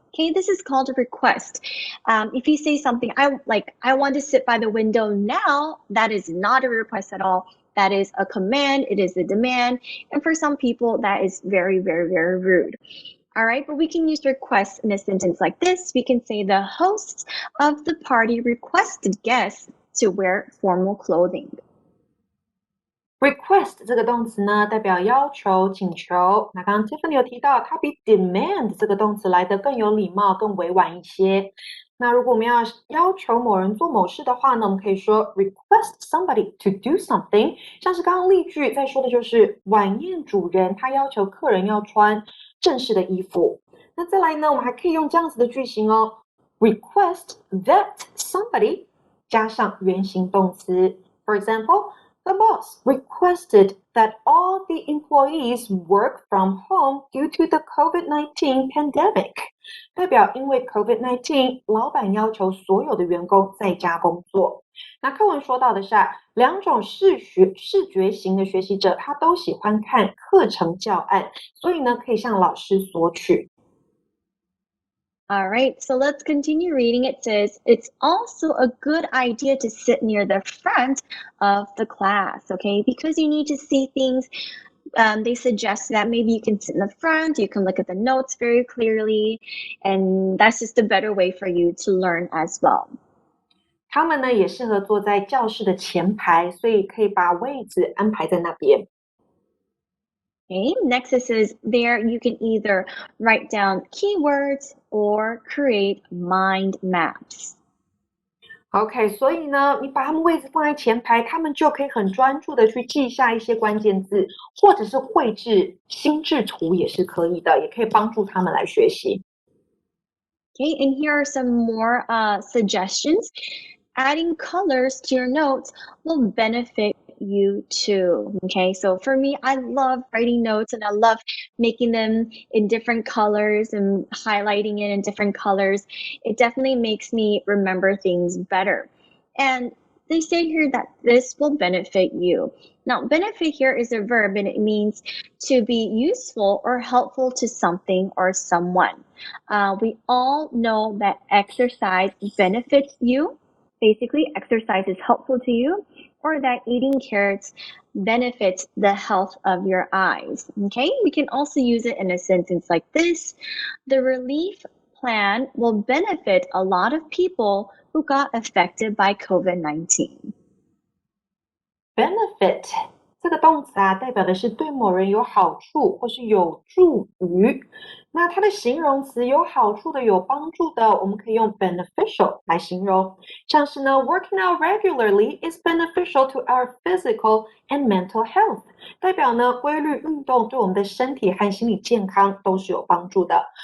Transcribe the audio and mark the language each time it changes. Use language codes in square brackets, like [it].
[en] Okay, this is called a request. If you say something, I want to sit by the window now, that is not a request at all. That is a command, it is a demand. And for some people, that is very, very, very rude. All right, but we can use request in a sentence like this. We can say the hosts of the party requested guests to wear formal clothing. [zh] Request 这个动词呢，代表要求、请求。那刚刚 Tiffany 有提到，它比 demand 这个动词来得更有礼貌、更委婉一些。那如果我们要求某人做某事的话呢，我们可以说 [en] request somebody to do something。 [zh] 像是刚刚例句在说的就是晚宴主人他要求客人要穿正式的衣服。那再来呢，我们还可以用这样子的句型哦 ， [en] request that somebody [zh] 加上原形动词。 [en] For example.The boss requested that all the employees work from home due to the COVID-19 pandemic. [zh] 代表因为 COVID-19， 老板要求所有的员工在家工作。那课文说到的是两种视觉型的学习者，他都喜欢看课程教案，所以呢，可以向老师索取。 [en] All right, so let's continue reading. It says, it's also a good idea to sit near the front of the class, okay? Because you need to see things. They suggest that maybe you can sit in the front, you can look at the notes very clearly, and that's just a better way for you to learn as well. [zh] 他们呢也适合坐在教室的前排，所以可以把位置安排在那边。 [en] Okay, next it says there you can either write down keywords or create mind maps. [zh] OK， 所以呢，你把他们位置放在前排，他们就可以很专注的去记下一些关键字，或者是绘制心智图也是可以的，也可以帮助他们来学习。 [en] Okay, and here are some more suggestions. Adding colors to your notes will benefit you too. Okay, so for me, I love writing notes and I love making them in different colors and highlighting it in different colors. It definitely makes me remember things better. And they say here that this will benefit you. Now, benefit here is a verb and it means to be useful or helpful to something or someone. We all know that exercise benefits you. Basically, exercise is helpful to you, or that eating carrots benefits the health of your eyes. Okay, we can also use it in a sentence like this. The relief plan will benefit a lot of people who got affected by COVID-19. [zh] Benefit 这个动词代表的是对某人有好处或是有助于。那它的形容词有好处的、有帮助的，我们可以用 beneficial 来形容。像是呢 ， [en] working out regularly is beneficial to our physical and mental health， [zh] 代表呢规律运动对我们的身体和心理健康都是有帮助的。